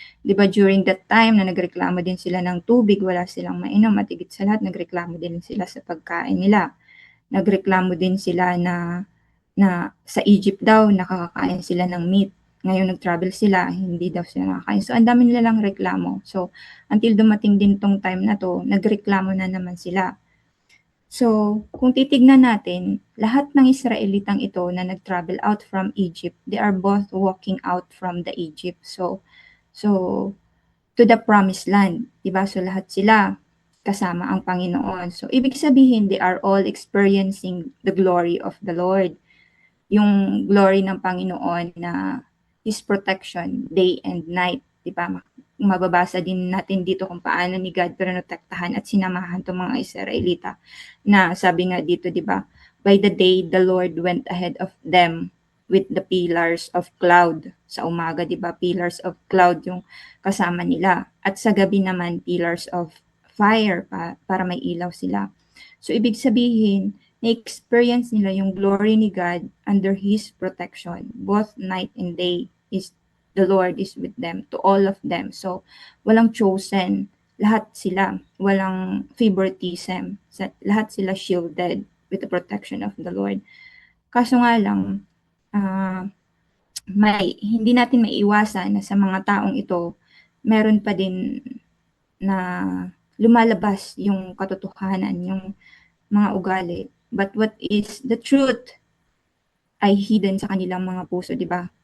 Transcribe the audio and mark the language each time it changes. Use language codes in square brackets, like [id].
[tl] 'Di ba [en] during that time [tl] na nagreklamo din sila ng tubig, wala silang mainom, at higit sa lahat nagreklamo din sila sa pagkain nila. Nagreklamo din sila na sa Egypt daw nakakakain sila ng meat. Ngayon nag-travel sila, hindi daw sila nakakain. So ang dami nila lang reklamo. So until dumating din tong time na to, nagreklamo na naman sila. [en] So, [tl] kung titignan natin, lahat ng Israelitang ito na nag-travel [en] out from Egypt, they are both walking out from the Egypt. So to the promised land, 'di ba? [tl] So lahat sila kasama ang Panginoon. [en] So [tl] ibig sabihin, [en] they are all experiencing the glory of the Lord. [tl] Yung glory ng Panginoon na [en] His protection day and night, [tl] 'di ba? Mababasa din natin dito kung paano ni God protektahan at sinamahan tong mga Israelita na sabi nga dito, 'di ba? [en] by the day the Lord went ahead of them with the pillars of cloud. [tl] Sa umaga, 'di ba, [en] pillars of cloud [tl] yung kasama nila. At sa gabi naman, [en] pillars of fire [tl] para may ilaw sila. [en] So, [tl] ibig sabihin, na-experience nila yung [en] glory ni God under His protection, both night and day. The Lord is with them, to all of them. So, walang chosen. [tl] Lahat sila. [en] Walang favoritism. [tl] Lahat sila [en] shielded with the protection of the Lord. [tl] Kaso nga lang, ah, hindi natin maiiwasan na sa mga taong ito, meron pa din na lumalabas yung katotohanan, yung mga ugali. [en] But what is the truth [tl] ay hidden sa kanilang mga puso, di ba?